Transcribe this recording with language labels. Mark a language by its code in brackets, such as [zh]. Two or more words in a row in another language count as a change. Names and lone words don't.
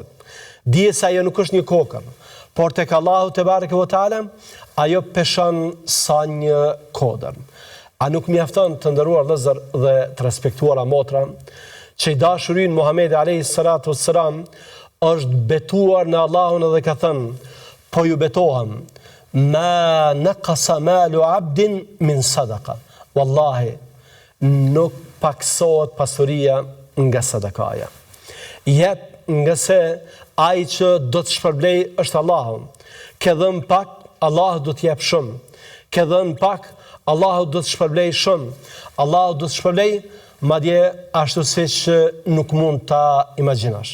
[sq] Dije se ajo nuk është një kokër, por tek [ar] الله تبارك وتعالى [sq] ajo peshon sa një kodër. A nuk mjafton, të nderuar vëllezër dhe të respektuara motra, që i dashurin Muhamedi [ar] عليه الصلاة والسلام [sq] është betuar në Allahun edhe ka thënë: po ju betohem, [ar] ما نقص مال عبد من صدقة. Wallahi, [sq] nuk paksohet pasuria nga sadakaja. Jep nga se ai që do të shpërblej është Allahu. Ke dhënë pak, Allahu do të jep shumë. Ke dhënë pak, Allahu do të shpërblej shumë. Allahu do të shpërblej madje ashtu siç nuk mund ta imagjinosh.